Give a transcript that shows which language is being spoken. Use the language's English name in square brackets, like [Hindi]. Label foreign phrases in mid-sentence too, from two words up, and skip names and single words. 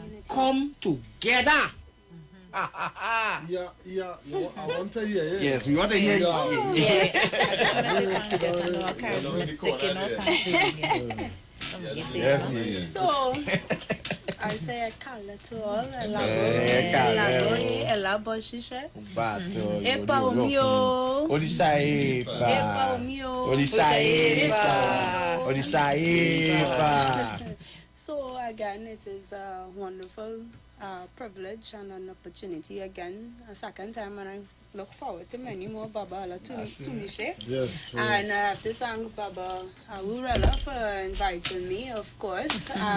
[English] Come together. I want to hear you. Yes, we want to hear you. So, I say kale to all, [Yoruba] elabo ṣiṣẹ́. Epa omi o. Orisha epa. Epa omi o. Orisha epa. Orisha epa. [English] So again, it is a wonderful privilege and an opportunity again, a second time, and I look forward to many more Baba to me share. Yes. And I have to thank Baba Awurala for inviting me, of course.